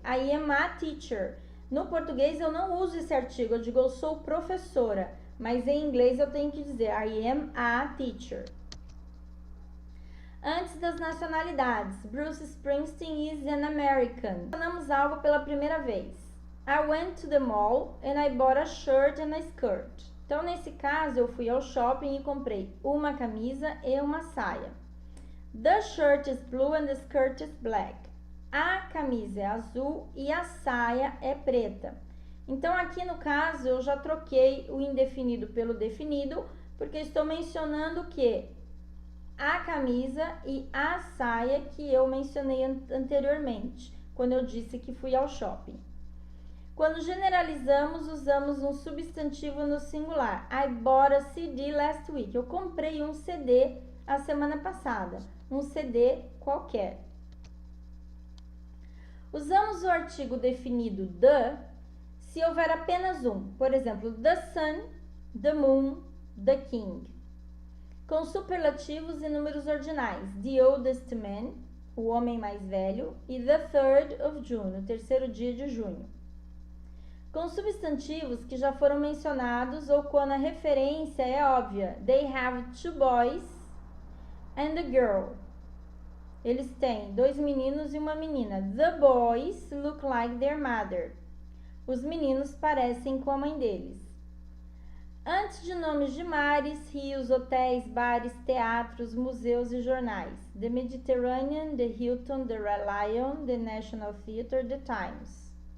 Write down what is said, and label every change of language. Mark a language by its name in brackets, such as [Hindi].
[English] I am a teacher. [Portuguese] No português eu não uso esse artigo, eu digo eu sou professora. Mas em inglês eu tenho que dizer [English] I am a teacher. [Portuguese] Antes das nacionalidades, [English] Bruce Springsteen is an American. [Portuguese] Falamos algo pela primeira vez. [English] I went to the mall and I bought a shirt and a skirt. [Portuguese] Então, nesse caso, eu fui ao shopping e comprei uma camisa e uma saia. [English] The shirt is blue and the skirt is black. [Portuguese] A camisa é azul e a saia é preta. Então, aqui no caso, eu já troquei o indefinido pelo definido, porque estou mencionando que a camisa e a saia que eu mencionei anteriormente, quando eu disse que fui ao shopping. Quando generalizamos, usamos um substantivo no singular. [English] I bought a CD last week. [Portuguese] Eu comprei um CD a semana passada. Um CD qualquer. Usamos o artigo definido the se houver apenas um. Por exemplo, [English] the sun, the moon, the king. [Portuguese] Com superlativos e números ordinais. [English] The oldest man, [Portuguese] o homem mais velho, e [English] the 3rd of June, [Portuguese] o terceiro dia de junho. Com substantivos que já foram mencionados ou quando a referência é óbvia. [English] They have 2 boys and a girl. [Portuguese] Eles têm 2 meninos e uma menina. [English] The boys look like their mother. [Portuguese] Os meninos parecem com a mãe deles. Antes de nomes de mares, rios, hotéis, bares, teatros, museus e jornais. [English] The Mediterranean, The Hilton, The Lion, The National Theatre, The Times.